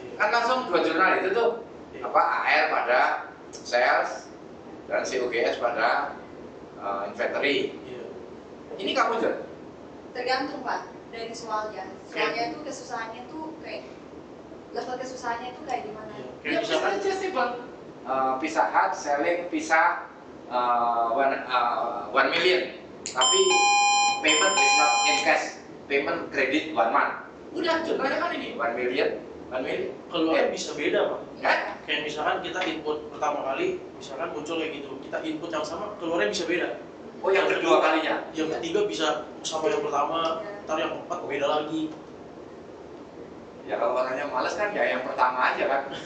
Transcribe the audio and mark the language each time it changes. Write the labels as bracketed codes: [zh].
[id] Kan langsung dua jurnal itu tuh. AR pada sales dan COGS pada inventory. Iya. Ini kamu John? Tergantung pak dari soalnya. Soalnya itu kesusahannya tuh kayak level kesusahannya itu kayak gimana? Iya. Ya Kayak misalkan bisa aja simple. [en] Pizza Hut selling pizza 1 million, [id] tapi [en] payment is not in cash, payment credit 1 month. [id] Udah jurnalnya kan ini 1 million, 1 million. keluarnya bisa beda Pak. Kan? Kayak misalkan kita input pertama kali, misalkan muncul kayak gitu, kita input yang sama, keluarnya bisa beda. Oh yang kedua kalinya. Yang ketiga bisa sama yang pertama, ntar yang keempat beda lagi. Ya kalau orangnya males kan ya yang pertama aja kan.